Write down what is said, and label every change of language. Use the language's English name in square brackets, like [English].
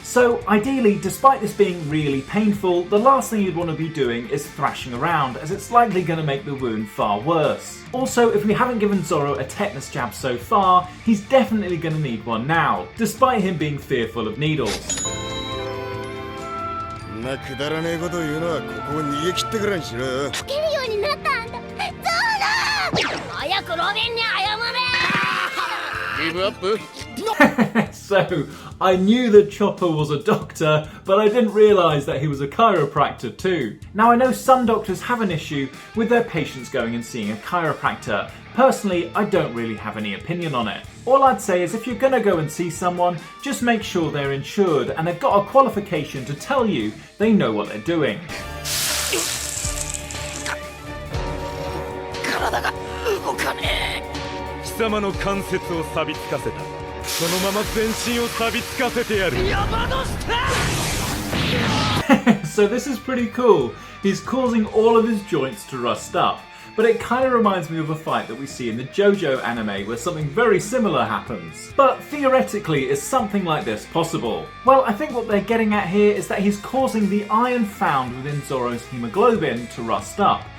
[English] So ideally, despite this being really painful, the last thing you'd want to be doing is thrashing around, as it's likely going to make the wound far worse. Also, if we haven't given Zoro a tetanus jab so far, he's definitely going to need one now, despite him being fearful of needles. [Japanese] んなくだらねえこと言うのはここを逃げ切ってからにしろ。つけるようになったんだ。ゾロ！早くロビンに謝れ！ [English] Give up? So, I knew that Chopper was a doctor, but I didn't realise that he was a chiropractor too. Now, I know some doctors have an issue with their patients going and seeing a chiropractor. Personally, I don't really have any opinion on it. All I'd say is if you're going to go and see someone, just make sure they're insured and they've got a qualification to tell you they know what they're doing. [Japanese] 体が動かねえ。貴様の関節を錆びつかせた。そのまま全身を錆びつかせてやる。山の下! [English] So this is pretty cool. He's causing all of his joints to rust up. But it kind of reminds me of a fight that we see in the JoJo anime where something very similar happens. But theoretically, is something like this possible? Well, I think what they're getting at here is that he's causing the iron found within Zoro's hemoglobin to rust up.